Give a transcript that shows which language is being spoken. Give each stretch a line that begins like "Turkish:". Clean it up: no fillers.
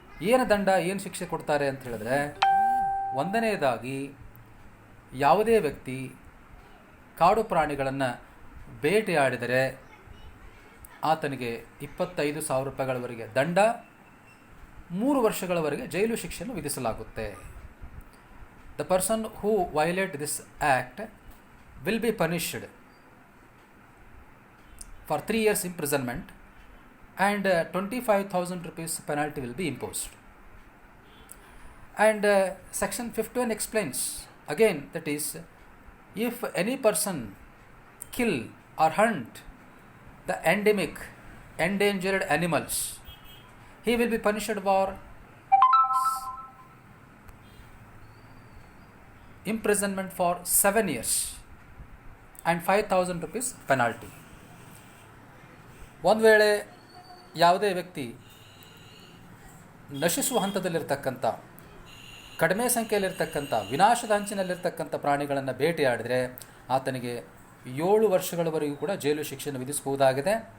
Kannada: ಏನು ದಂಡ, ಏನು ಶಿಕ್ಷೆ ಕೊಡ್ತಾರೆ ಅಂತ ಹೇಳಿದ್ರೆ, ಒಂದನೆಯದಾಗಿ ಯಾವುದೇ ವ್ಯಕ್ತಿ ಕಾಡು ಪ್ರಾಣಿಗಳನ್ನು ಬೇಟೆಯಾಡಿದರೆ ಆತನಿಗೆ 25,000 ರೂಪಾಯಿಗಳವರೆಗೆ ದಂಡ, 3 ವರ್ಷಗಳವರೆಗೆ ಜೈಲು ಶಿಕ್ಷೆಯನ್ನು ವಿಧಿಸಲಾಗುತ್ತೆ.
English: The person who violate this act will be punished for 3 years imprisonment and 25,000 rupees penalty will be imposed. And section 51 explains again, that is, if any person kill or hunt the endemic endangered animals, he will be punished for imprisonment for 7 years and 5,000 rupees penalty.
Kannada: ಒಂದು ವೇಳೆ ಯಾವುದೇ ವ್ಯಕ್ತಿ ನಶಿಸುವ ಹಂತದಲ್ಲಿರ್ತಕ್ಕಂಥ, ಕಡಿಮೆ ಸಂಖ್ಯೆಯಲ್ಲಿರ್ತಕ್ಕಂಥ, ವಿನಾಶದ ಅಂಚಿನಲ್ಲಿರ್ತಕ್ಕಂಥ ಪ್ರಾಣಿಗಳನ್ನು ಬೇಟೆಯಾಡಿದರೆ ಆತನಿಗೆ 7 ವರ್ಷಗಳವರೆಗೂ ಕೂಡ ಜೈಲು ಶಿಕ್ಷೆಯನ್ನು ವಿಧಿಸಬಹುದಾಗಿದೆ.